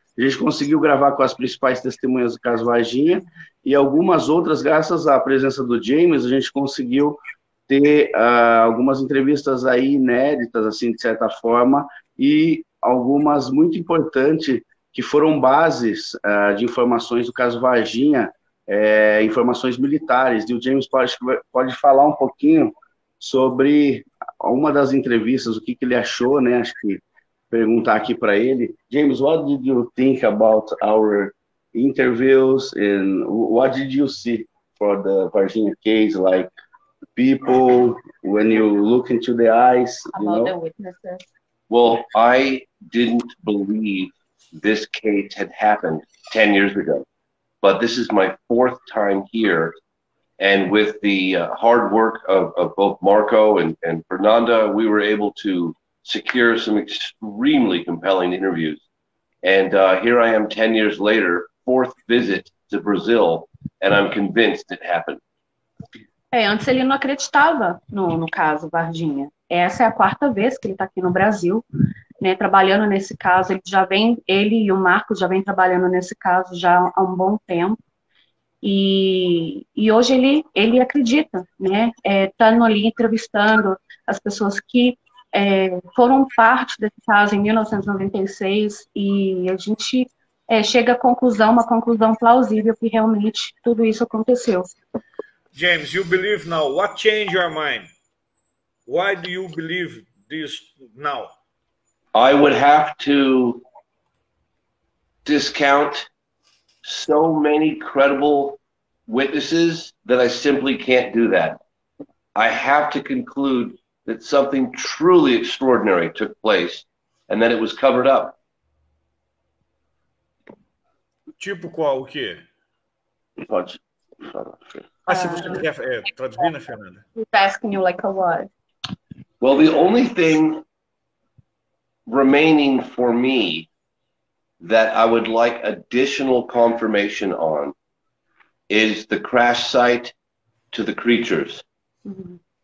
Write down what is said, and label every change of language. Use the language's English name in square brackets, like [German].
[Portuguese] A gente conseguiu gravar com as principais testemunhas do caso Varginha e algumas outras, graças à presença do James, a gente conseguiu ter algumas entrevistas aí inéditas, assim, de certa forma, e algumas muito importantes que foram bases de informações do caso Varginha, informações militares. E o James pode falar um pouquinho sobre uma das entrevistas, o que ele achou, né? Acho que perguntar aqui para ele. [English] James, what did you think about our interviews and what did you see for the Varginha case, like people, when you look into the eyes, about the witnesses? Well, I didn't believe this case had happened 10 years ago, but this is my 4th time here. And with the hard work of both Marco and Fernanda, we were able to secure some extremely compelling interviews. And here I am 10 years later, fourth visit to Brazil, and I'm convinced it happened. [Portuguese] Antes ele não acreditava no caso Varginha. Essa é a quarta vez que ele está aqui no Brasil, né, trabalhando nesse caso. Ele e o Marcos já vem trabalhando nesse caso já há um bom tempo. E hoje ele acredita, né, estando ali entrevistando as pessoas que foram parte desse caso em 1996, e a gente chega a uma conclusão plausível que realmente tudo isso aconteceu. [English] James, you believe now. What changed your mind? Why do you believe this now? I would have to discount so many credible witnesses that I simply can't do that. I have to conclude that something truly extraordinary took place and that it was covered up. [Portuguese] Tipo qual? O quê? Pode. Se você quiser traduzir, né, Fernanda? [English] He's asking you like a what? Well, the only thing remaining for me that I would like additional confirmation on is the crash site to the creatures. Mm-hmm.